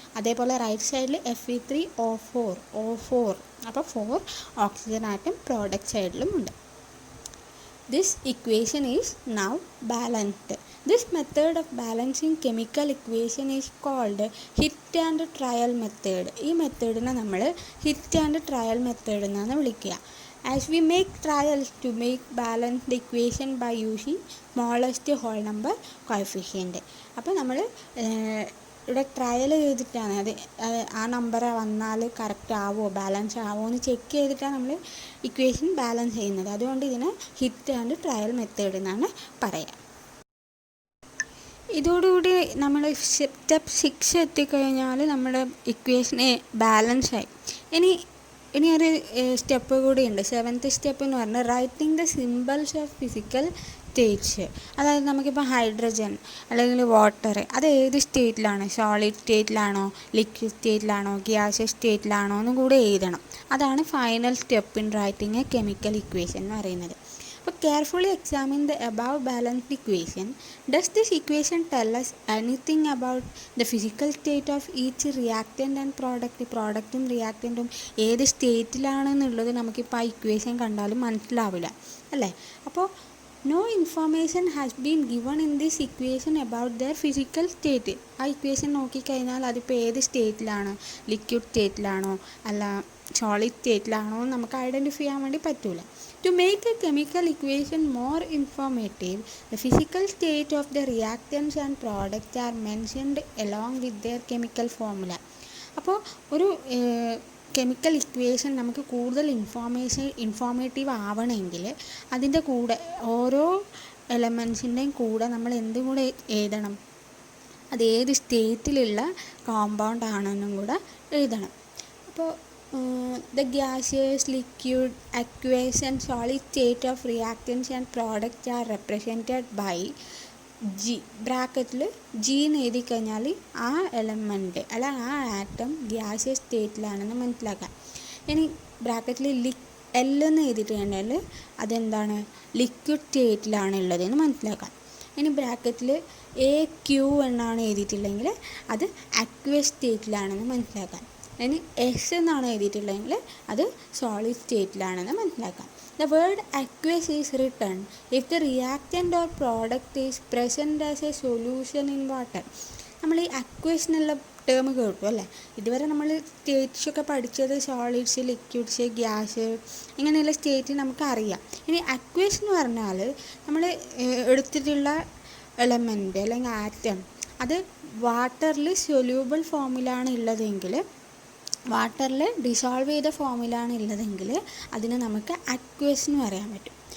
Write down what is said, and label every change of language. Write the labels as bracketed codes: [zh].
[ml] അതേപോലെ റൈറ്റ് സൈഡിൽ Fe3O4, അപ്പോൾ 4 ഓക്സിജൻ ആറ്റം പ്രോഡക്റ്റ് സൈഡിലും ഉണ്ട്. [en] This equation is now balanced. This method of balancing chemical equation is called hit and trial method. [ml] ഈ മെത്തേഡിനെ നമ്മൾ hit and trial method എന്നാണ് വിളിക്കുക. [en] As we make trials to make balanced equation by using smallest whole number coefficient. [ml] അപ്പോൾ നമ്മൾ ഇവിടെ trial ചെയ്തിട്ടാണ് ആ number വന്നാൽ കറക്റ്റ് ആവോ ബാലൻസ് ആവോ എന്ന് ചെക്ക് ചെയ്തിട്ടാണ് നമ്മൾ ഇക്വേഷൻ ബാലൻസ് ചെയ്യുന്നത്. അതുകൊണ്ട് ഇതിനെ ഹിറ്റ് ആൻഡ് ട്രയൽ മെത്തേഡ് എന്നാണ് പറയുക. ഇതോടുകൂടി നമ്മൾ സ്റ്റെപ്പ് 6 എത്തിക്കഴിഞ്ഞാൽ നമ്മുടെ ഇക്വേഷന് ബാലൻസായി. ഇനി ഒരു സ്റ്റെപ്പ് കൂടിയുണ്ട്, 7th സ്റ്റെപ്പ് എന്ന് പറഞ്ഞാൽ [en] Writing the symbols of physical states. [ml] അതായത് നമുക്കിപ്പോൾ ഹൈഡ്രജൻ അല്ലെങ്കിൽ വാട്ടർ, അത് ഏത് സ്റ്റേറ്റിലാണ്? സോളിഡ് സ്റ്റേറ്റിലാണോ, ലിക്വിഡ് സ്റ്റേറ്റിലാണോ, ഗ്യാസ് സ്റ്റേറ്റിലാണോ എന്നും കൂടെ എഴുതണം. അതാണ് [en] final step in writing a chemical equation [ml] എന്ന് പറയുന്നത്. [en] അപ്പോൾ carefully examine the above balanced equation. Does this equation tell us anything about the physical state of each reactant and product? [ml] പ്രോഡക്റ്റും റിയാക്റ്റൻറ്റും ഏത് സ്റ്റേറ്റിലാണെന്നുള്ളത് നമുക്കിപ്പോൾ ആ ഇക്വേഷൻ കണ്ടാലും മനസ്സിലാവില്ല, അല്ലേ? [en] അപ്പോൾ no information has been given in this equation about their physical state. [ml] ആ equation നോക്കിക്കഴിഞ്ഞാൽ അതിപ്പോൾ ഏത് സ്റ്റേറ്റിലാണ്, ലിക്വിഡ് സ്റ്റേറ്റിലാണോ അല്ല സോളിഡ് സ്റ്റേറ്റിലാണോ എന്ന് നമുക്ക് ഐഡൻറ്റിഫൈ ചെയ്യാൻ വേണ്ടി പറ്റില്ല. [en] To make a chemical equation more informative, the physical state of the reactants and products are mentioned along with their chemical formula. [ml] അപ്പോൾ ഒരു കെമിക്കൽ ഇക്വേഷൻ നമുക്ക് കൂടുതൽ ഇൻഫോർമേറ്റീവ് ആവണമെങ്കിൽ അതിൻ്റെ കൂടെ ഓരോ എലമെൻസിൻ്റെയും കൂടെ നമ്മൾ എന്തും കൂടെ എഴുതണം? അത് ഏത് സ്റ്റേറ്റിലുള്ള കോമ്പൗണ്ട് ആണെന്നും കൂടെ എഴുതണം. [en] അപ്പോൾ the gaseous, liquid, aqueous and solid state of reactants and products are represented by [ml] G ബ്രാക്കറ്റിൽ ജി എന്ന് എഴുതി കഴിഞ്ഞാൽ ആ എലമെൻറ്റ് അല്ല ആ ആറ്റം ഗ്യാസിയസ് സ്റ്റേറ്റിലാണെന്ന് മനസ്സിലാക്കാം. ഇനി ബ്രാക്കറ്റിൽ എൽ എന്ന് എഴുതിയിട്ട് കഴിഞ്ഞാൽ അതെന്താണ്, ലിക്വിഡ് സ്റ്റേറ്റിലാണ് ഉള്ളതെന്ന് മനസ്സിലാക്കാം. ഇനി ബ്രാക്കറ്റിൽ AQ എന്നാണ് എഴുതിയിട്ടുള്ളതെങ്കിൽ അത് അക്വസ് സ്റ്റേറ്റിലാണെന്ന് മനസ്സിലാക്കാം. ഇനി S എന്നാണ് എഴുതിയിട്ടുള്ളതെങ്കിൽ അത് സോളിഡ് സ്റ്റേറ്റിലാണെന്ന് മനസ്സിലാക്കാം. [en] The word aqueous is written if the reactant or product is present as a solution in water. [ml] നമ്മൾ ഈ അക്വേസ് എന്നുള്ള ടേം കേട്ടു അല്ലേ. ഇതുവരെ നമ്മൾ സ്റ്റേറ്റ്സൊക്കെ പഠിച്ചത് സോളിഡ്സ്, ലിക്വിഡ്സ്, ഗ്യാസ് ഇങ്ങനെയുള്ള സ്റ്റേറ്റ് നമുക്കറിയാം. ഇനി അക്വേസ് എന്ന് പറഞ്ഞാൽ നമ്മൾ എടുത്തിട്ടുള്ള എലമെൻറ്റ് അല്ലെങ്കിൽ ആറ്റം അത് വാട്ടറിൽ സൊല്യൂബിൾ ഫോമിലാണ് ഉള്ളതെങ്കിൽ, വാട്ടറിൽ ഡിസോൾവ് ചെയ്ത ഫോമിലാണ് ഉള്ളതെങ്കിൽ അതിനെ നമുക്ക് അക്വേസ് എന്ന് പറയാൻ പറ്റും.